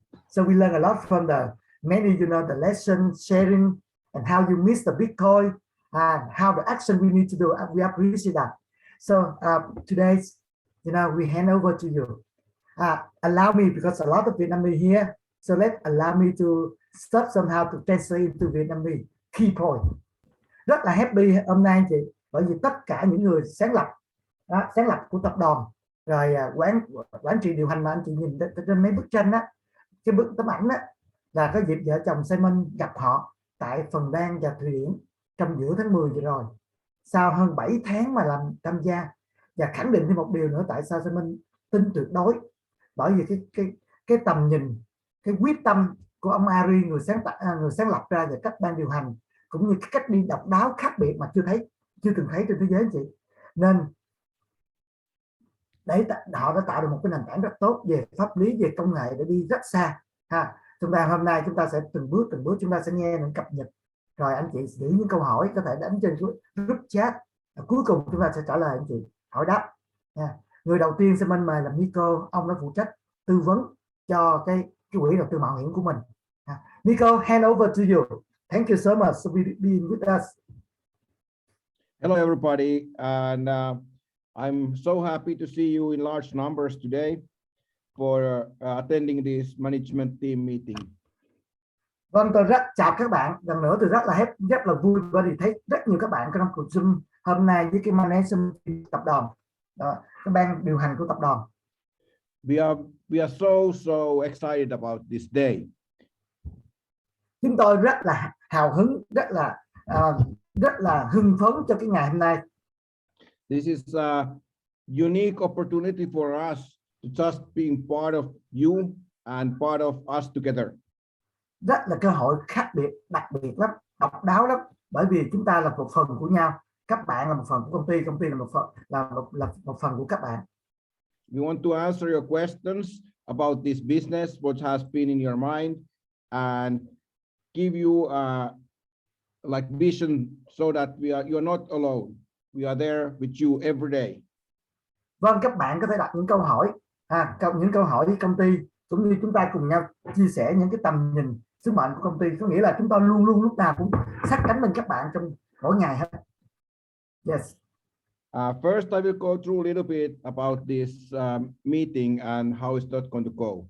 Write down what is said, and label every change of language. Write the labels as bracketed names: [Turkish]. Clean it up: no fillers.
[English] So we learn a lot from the many, the lesson sharing and how you miss the Bitcoin and how the action we need to do. We appreciate that. So today, we hand over to you. Allow me, because a lot of Vietnamese here, so allow me to start somehow to translate into Vietnamese key point. [Vietnamese] Rất là happy hôm nay anh chị, bởi vì tất cả những người sáng lập của tập đoàn, rồi quản trị điều hành mà anh chị nhìn trên mấy bức tranh đó, cái bức tấm ảnh đó, là có dịp vợ chồng Simon gặp họ tại Phần Lan và Thụy Điển trong giữa tháng 10 vừa rồi, sau hơn 7 tháng mà làm tham gia, và khẳng định thêm một điều nữa tại sao Simon tin tuyệt đối, bởi vì cái tầm nhìn, cái quyết tâm của ông Ari, người sáng lập ra, và cách ban điều hành cũng như cái cách đi độc đáo khác biệt mà chưa từng thấy trên thế giới chị. Nên để họ đã tạo được một cái nền tảng rất tốt về pháp lý, về công nghệ để đi rất xa. Hôm nay chúng ta sẽ từng bước chúng ta sẽ nghe những cập nhật, rồi anh chị giữ những câu hỏi có thể đánh trên group chat, cuối cùng chúng ta sẽ trả lời anh chị hỏi đáp. Người đầu tiên xin mời là Nico, ông đã phụ trách tư vấn cho cái quỹ đầu tư mạo hiểm của mình. [English] Nico, hand over to you. Thank you so much for being with us. Hello, everybody, and I'm so happy to see you in large numbers today for attending this management team meeting. [Vietnamese] Vâng, tôi chào các bạn. Lần nữa tôi rất là vui bởi vì thấy rất nhiều các bạn trong cuộc Zoom hôm nay với cái management team tập đoàn, cái ban điều hành của tập đoàn. [English] We are so excited about this day. [Vietnamese] Chúng tôi rất là hào hứng, rất là hưng phấn cho cái ngày hôm nay. [English] This is a unique opportunity for us to just being part of you and part of us together. [Vietnamese] Rất là cơ hội khác biệt, đặc biệt lắm, độc đáo lắm, bởi vì chúng ta là một phần của nhau. Các bạn là một phần của công ty là một phần của các bạn. [English] We want to answer your questions about this business, what has been in your mind, and give you like vision so that you're not alone. We are there with you every day. [Vietnamese] Vâng, các bạn có thể đặt những câu hỏi, những câu hỏi với công ty, cũng như chúng ta cùng nhau chia sẻ những cái tầm nhìn, sứ mệnh của công ty. Có nghĩa là chúng ta luôn luôn lúc nào cũng sát cánh bên các bạn trong mỗi ngày hết. [English] Yes. First, I will go through a little bit about this meeting and how is that going to go.